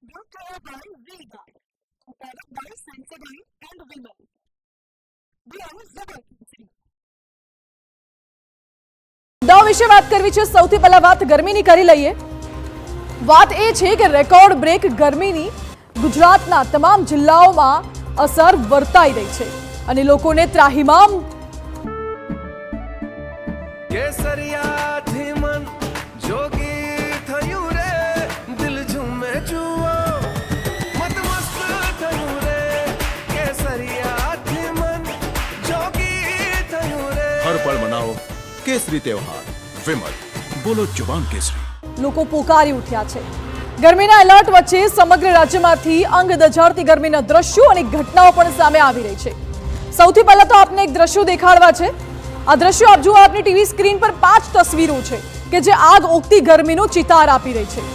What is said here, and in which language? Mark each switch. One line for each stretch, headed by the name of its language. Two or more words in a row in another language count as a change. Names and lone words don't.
English: brought to you by Vega, a product by Sensodyne and Vimal. We are Zubal.
Gujarati: મુદ્દાઓ વિશે વાત કરવી છે। સૌથી પહેલા વાત ગરમીની કરી લઈએ। વાત એ છે કે રેકોર્ડ બ્રેક ગરમીની ગુજરાતના તમામ જિલ્લાઓમાં અસર વર્તાઈ રહી છે અને લોકોને ત્રાહિમામ કેસરિયાથી મન જોગી થયું રે, દિલ ઝૂમે જુઓ મત મસ્ત થયું રે, કેસરિયાથી મન જોગી થયું રે।
Hindi: हर पल मनाओ केसरी त्योहार। विमल, बोलो जुबान केसरी।
Gujarati: લોકો પોકારી ઉઠ્યા છે। ગરમીના એલર્ટ વચ્ચે સમગ્ર રાજ્યમાંથી અંગ દઝાડતી ગરમીના દ્રશ્યો અને ઘટનાઓ પણ સામે આવી રહી છે। સૌથી પહેલા તો આપને એક દ્રશ્યો દેખાડવા છે। આ દ્રશ્યો આપ જુઓ, આપની ટીવી સ્ક્રીન પર 5 તસવીરો છે કે જે આગ ઓગતી ગરમીનો ચિતાર આપી રહી છે।